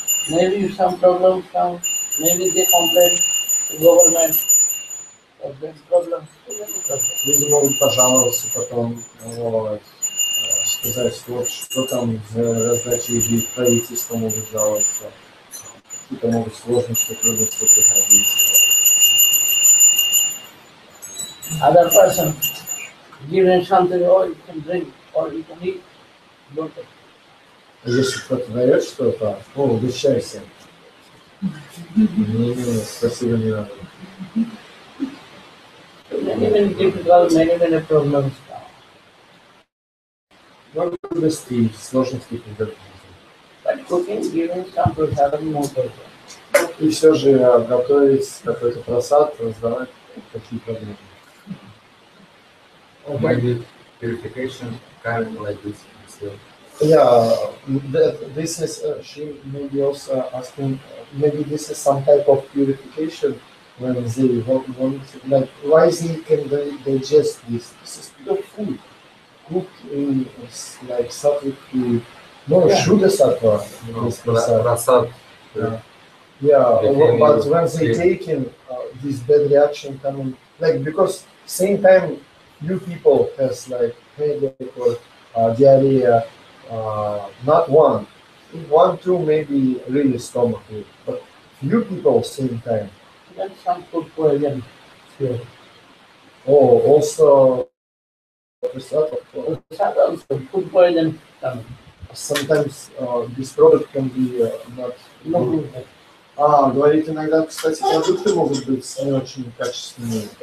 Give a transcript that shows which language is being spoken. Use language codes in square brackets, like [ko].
[en] Maybe some problems come, maybe they complain, government of that problem. [ru] Люди могут пожаловаться потом, вот, сказать, что вот что там за раздача еды, правительство могут жаловаться, какие-то могут сложности, трудности приходить. [en] Other person given something, or you can drink, or you can eat. Don't take. [ru] Если кто-то дает что-то, угощайся. Не, спасибо, не надо. [en] Many difficult, many problems now. [ru] Много трудностей, сложностей придет. [en] But cooking, giving some prasadam, more pleasure. [ru] И все же готовить какой-то просад, раздавать такие проблемы. [en] Maybe purification kind of like this. So, Yeah, this is, she maybe also asking, maybe this is some type of purification when they want like, why they can digest this? This is pure food. Cooked in like sattvic food. No, Yeah. Shuddha sattva. This prasad. [ru] просад. [en] Yeah, They but can when they use- take in this bad reaction coming, like, because same time few people has like headache or diarrhea, not one, two maybe really stomach ache, but few people same time. Then some food poison. Yeah. Oh, also prasad, of course. Prasad also, food poison coming. Sometimes this product can be not No good. good. [ru] Говорит, иногда, кстати, продукты могут быть не очень качественные.